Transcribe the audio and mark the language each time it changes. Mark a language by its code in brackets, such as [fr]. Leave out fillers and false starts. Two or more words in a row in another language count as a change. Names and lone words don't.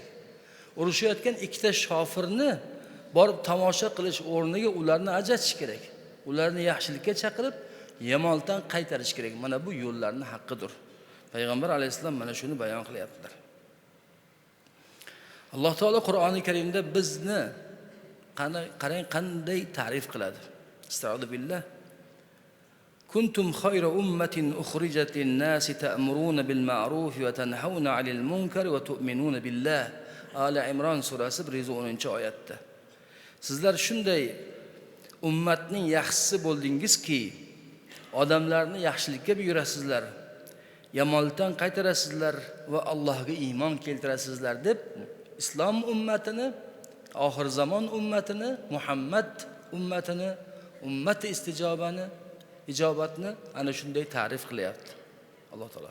[uz] Urushayotgan ikkita shofirni borib tomosha qilish o'rniga ularni ajratish kerak. Ularni yaxshilikka chaqirib, yomonlikdan qaytarish kerak. Mana bu yo'llarning haqqidir. Payg'ambar alayhisalom mana shuni bayon qilyaptilar. Alloh taolo Qur'oni Karimda bizni qarang qanday ta'rif qiladi. [ar] أستغفر الله. كنتم خير أمة أخرجت للناس تأمرون بالمعروف وتنهون عن المنكر وتؤمنون بالله. [uz] Ali Imron surasi 110-oyatda. Sizlar shunday ummatning yaxshisi bo'ldingizki, odamlarni yaxshilikka buyurasizlar, yomonlikdan qaytarasizlar va Allohga iymon keltirasizlar deb islom ummatini, oxir zamon ummatini, Muhammad ummatini ummati ijobatni ana shunday ta'rif qilyapti Alloh taolo.